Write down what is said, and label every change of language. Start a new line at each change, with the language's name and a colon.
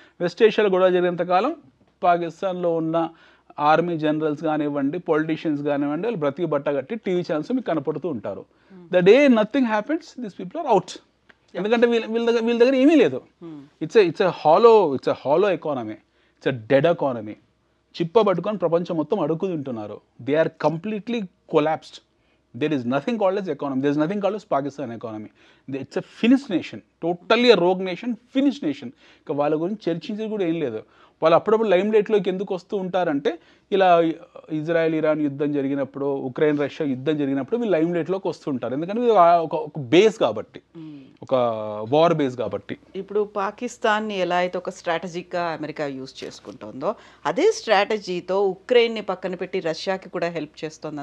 Telugu: West ఏషియాలో గొడవ జరిగినంతకాలం పాకిస్తాన్లో ఉన్న ఆర్మీ జనరల్స్ కానివ్వండి, పొలిటీషియన్స్ కానివ్వండి, వాళ్ళు బ్రతికి బట్ట కట్టి టీవీ ఛానల్స్ మీకు కనపడుతూ ఉంటారు.
English: The day nothing happens, this people are out.
Telugu: ఎందుకంటే వీళ్ళ దగ్గర ఏమీ లేదు.
English: It's a hollow economy, it's a dead economy.
Telugu: చిప్ప పట్టుకొని ప్రపంచం మొత్తం అడుగు తింటున్నారు.
English: They are completely collapsed. There is nothing called as economy. There is nothing called as Pakistan economy. It's a finished nation. Totally a rogue nation, finished nation.
Telugu: ఇక వాళ్ళ గురించి చర్చించేది కూడా ఏం లేదు. వాళ్ళు అప్పుడప్పుడు లైమ్ లైట్లోకి ఎందుకు వస్తూ ఉంటారంటే, ఇలా ఇజ్రాయెల్ ఇరాన్ యుద్ధం జరిగినప్పుడు, ఉక్రెయిన్ రష్యా యుద్ధం జరిగినప్పుడు వీళ్ళు లైమ్ లైట్లోకి వస్తుంటారు. ఎందుకంటే ఒక బేస్ కాబట్టి, ఒక వార్ బేస్ కాబట్టి. ఇప్పుడు పాకిస్తాన్ని ఎలా అయితే ఒక స్ట్రాటజీగా అమెరికా యూజ్ చేసుకుంటుందో, అదే స్ట్రాటజీతో ఉక్రెయిన్ని పక్కన పెట్టి రష్యాకి కూడా హెల్ప్ చేస్తుంది.